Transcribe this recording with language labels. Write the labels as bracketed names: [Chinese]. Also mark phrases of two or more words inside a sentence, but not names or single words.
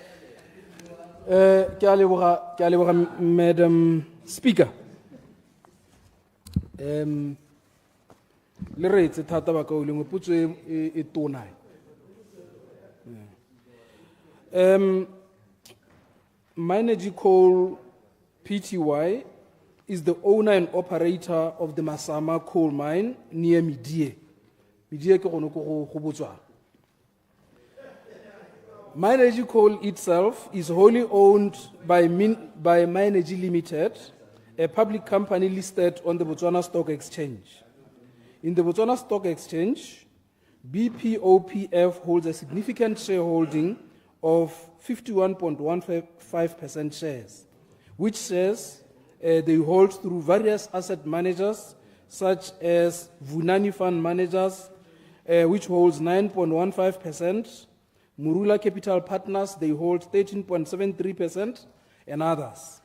[Tswana] Ke a leboga Madam Speaker. le re etse thata ba ka o lengwe potso e tona. [English] Minergy Coal Pty is the owner and operator of the Mmamantswe Coal Mine near Midie. [Tswana] Midie ke gone ko go Botswana. [English] Minergy Coal itself is wholly owned by Minergy Limited, a public company listed on the Botswana Stock Exchange. In the Botswana Stock Exchange, BPOPF holds a significant shareholding of 51.15% shares, which shares they hold through various asset managers such as Vunani Fund Managers, which holds 9.15%, Murula Capital Partners, they hold 13.73%, and others.